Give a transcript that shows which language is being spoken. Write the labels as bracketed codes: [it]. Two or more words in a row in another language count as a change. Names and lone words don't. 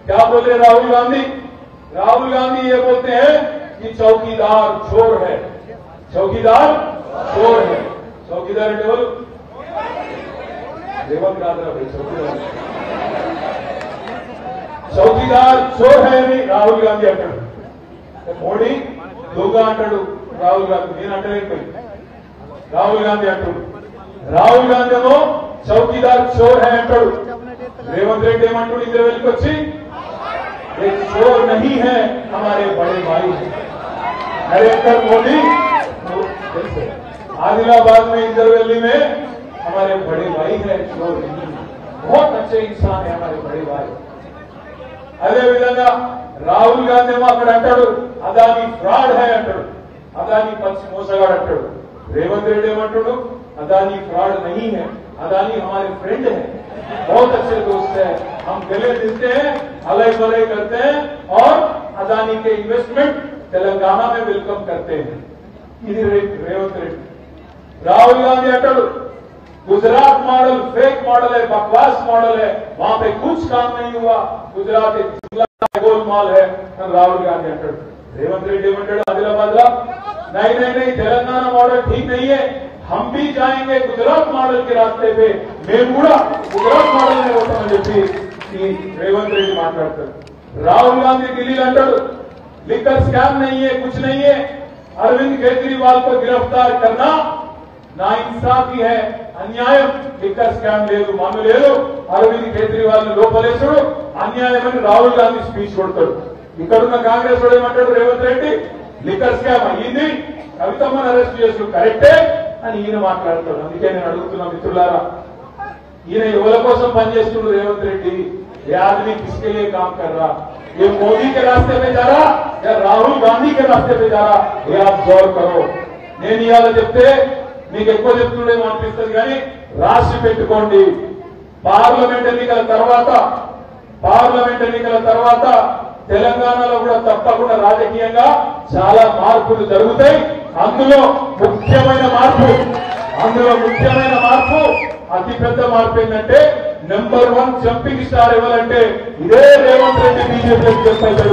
[hi] क्या बोले राहुल गांधी? राहुल गांधी ये बोलते हैं कि चौकीदार चोर है, चौकीदार चोर है। चौकीदार टेबल रेवंत गांधी भाई चौकीदार चोर है [te] అని రాహుల్ గాంధీ అంటాడు. మోడీ దొంగ అంటాడు రాహుల్ గాంధీ. నేను అంటలేదు, రాహుల్ గాంధీ అంటాడు. రాహుల్ గాంధీ ఏమో [hi] चौकीदार चोर है [te] అంటాడు. రేవంత్ రెడ్డి ఏమంటాడు ఇంటర్వ్యూకి వచ్చి, [hi] ये चोर नहीं है हमारे बड़े भाई है। नरेंद्र मोदी आदिलाबाद में इंटरव्यू में हमारे बड़े भाई है, चोर नहीं है, बहुत अच्छे इंसान है हमारे बड़े भाई। [te] అదే విధంగా రాహుల్ గాంధీ ఏమో అక్కడ అంటాడు [hi] अदानी फ्रॉड है [te] అంటాడు, అదానీ పచ్చి మోసగాడు అంటాడు. రేవంత్ రెడ్డి ఏమంటాడు [hi] अदानी फ्रॉड नहीं है, अदानी हमारे फ्रेंड है, बहुत अच्छे दोस्त है, हम गले मिलते हैं, अलग बलय करते हैं और अदानी के इन्वेस्टमेंट तेलंगाना में वेलकम करते हैं। [te] ఇది రేవంత్ రెడ్డి. [hi] राहुल गांधी अंटाడు गुजरात मॉडल फेक मॉडल है, बकवास मॉडल है, वहां पे कुछ काम नहीं हुआ, गुजरात एक गोलमाल है। [te] राहुल गांधी अंटाడు. रेवंत रेड्डी ఏమంటాడు ఆదిలాబాద్ లో, [hi] नहीं नहीं नहीं तेलंगाना मॉडल ठीक नहीं है, हम भी जाएंगे गुजरात मॉडल के रास्ते पे, [te] మేము కూడా గుజరాత్ మోడల్ నే వస్తామని చెప్పి రేవంత్ రెడ్డి మాట్లాడతారు. రాహుల్ గాంधी ఢిల్లీలో అంటాడు [hi] लिकर स्कैम नहीं है, कुछ नहीं है, अरविंद केजरीवाल को गिरफ्तार करना नाइंसाफी है, [te] अन्याయం, [en] liquor scam [te] లేదు, మాను లేదు, అరవింద్ కేజ్రీవాల్ లోపలేసుడు అన్యాయమని రాహుల్ గాంధీ స్పీచ్ కొడతాడు. ఇక్కడున్న కాంగ్రెస్ వాడు ఏమంటాడు రేవంత్ రెడ్డి, [en] liquor scam [te] అయ్యింది, కవితమ్మను అరెస్ట్ చేసుడు కరెక్టే అని ఈయన మాట్లాడతాడు. అందుకే నేను అడుగుతున్నా మిత్రులారా, ఈయన ఎవరి కోసం పనిచేస్తున్నాడు రేవంత్ రెడ్డి? [hi] ये आदमी किसके लिए काम कर रहा? ये मोदी के रास्ते पे जा रहा या राहुल गांधी के रास्ते पे जा रहा? ये आप गौर करो. [te] నేను ఇవాళ చెప్తే మీకు ఎక్కువ చెప్తుండేమో అనిపిస్తుంది, కానీ రాసి పెట్టుకోండి. పార్లమెంట్ ఎన్నికల తర్వాత తెలంగాణలో కూడా తప్పకుండా రాజకీయంగా చాలా మార్పులు జరుగుతాయి. అందులో ముఖ్యమైన మార్పు అతిపెద్ద మార్పు ఏంటంటే నెంబర్ 1 [en] jumping star [te] ఎవరంటే ఇదే రేవంత్ రెడ్డి బీజేపీ చెప్పారు.